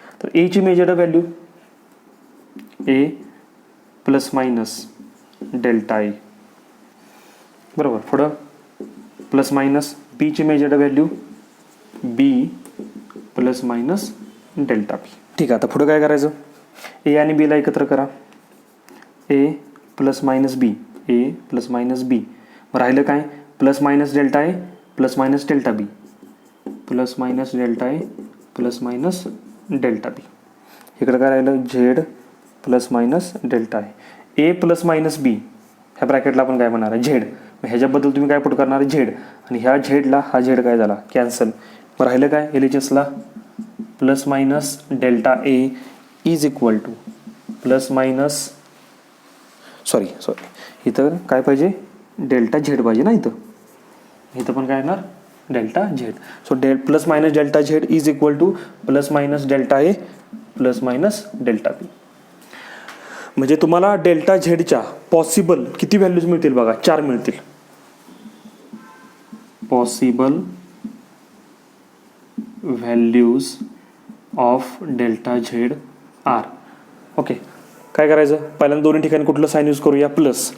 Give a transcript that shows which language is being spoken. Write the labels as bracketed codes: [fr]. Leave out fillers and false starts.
[mr] तर एची measured value A plus minus delta A, बरोबर. पुढं प्लस मायनस बीची मेजर्ड व्हॅल्यू बी प्लस मायनस डेल्टा बी. ठीक आहे, आता पुढं काय करायचं, ए आणि बीला एकत्र करा, ए प्लस मायनस बी, ए प्लस मायनस बी. राहिलं काय, plus minus delta A plus minus delta B, plus minus delta A plus minus delta बी. इकडं काय राहिलं, Z plus minus delta A. A plus minus बी ह्या ब्रॅकेटला आपण काय म्हणणार आहे, झेड. ह्याच्याबद्दल तुम्ही काय पुट करणार आहे, झेड. आणि ह्या झेडला हा झेड काय झाला, कॅन्सल. मग राहिलं काय, एलएचएसला plus minus delta A is equal two plus minus sorry इथं काय पाहिजे, डेल्टा झेड पाहिजे ना. इथं पण काय येणार, delta Z. [en] So plus minus delta Z is equal to plus minus delta A plus minus delta B. [mr] म्हणजे तुम्हाला डेल्टा झेडच्या पॉसिबल किती व्हॅल्यूज मिळतील बघा, 4 मिळतील. [en] Possible values of delta Z are. [mr] Okay, काय करायचं, पहिल्यांदा दोन्ही ठिकाणी कुठलं साइन यूज करूया, प्लस.